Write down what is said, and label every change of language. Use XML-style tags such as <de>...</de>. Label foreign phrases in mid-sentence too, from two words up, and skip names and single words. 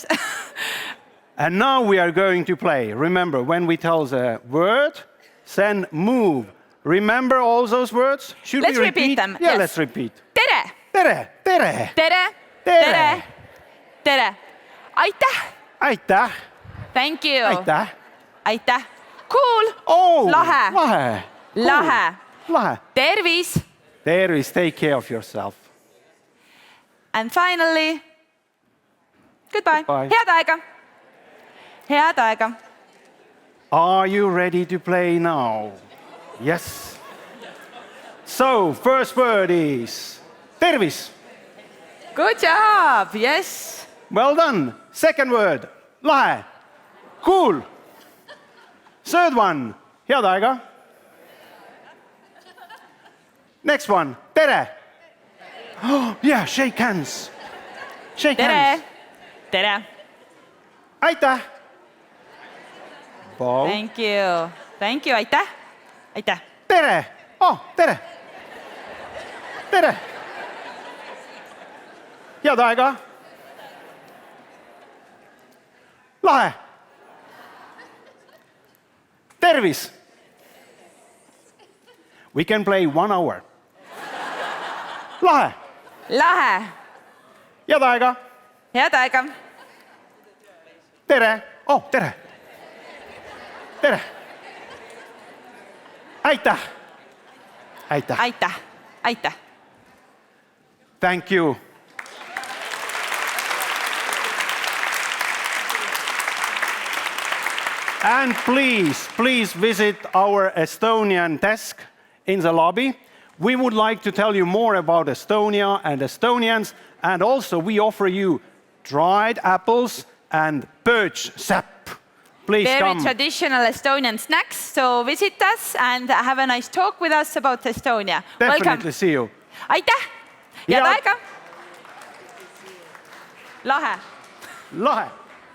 <en>And now we are going to play. Remember, when we tell the word, then move. Remember all those words? Should Let's we repeat them, Yeah, yes. let's repeat.</en> <et>Tere. Tere, tere. Tere. Tere. Tere. Tere. Aitäh. Aitäh.</et> <en>Thank you.</en> <et>Aitäh. Aitäh. Cool.</et> <en>Oh,</en> <et>Lahe. lahe. Cool. Lahe. Lahe. Tervis. Tervis,</et> <en>take care of yourself. And finally, goodbye. Goodbye.</en> <et>Head aega. Head aega.</et> <en>Are you ready to play now? Yes. So, first word is tervis. Good job. Yes. Well done. Second word, lahe. Cool. Third one,</en> <et>head aega.</et> <en>Next one, tere. Oh, yeah, shake hands. Shake hands.</en> <et>Tere. Tere. Aitäh.</et> <en>Bow. Thank you. Thank you.</en> <et>Aitäh. Aitäh. Tere. Oh, tere. Tere. Head aega. Lahe. Tervis.</et> <en>We can play 1 hour.</en> <et>Lahe. Lahe. Head aega. Head aega. Tere. Oh, tere. Tere. Aitäh. Aitäh. Aitäh. Aitäh.</et> <en>Thank you. And please visit our Estonian desk in the lobby. We would like to tell you more about Estonia and Estonians, and also we offer you dried apples and birch sap. Please Very come. traditional Estonian snacks. So visit us and have a nice talk with us about Estonia. Definitely Welcome. see you.</en> <et>Aitäh. Head Ja- aega. Lahe. Lahe.</et>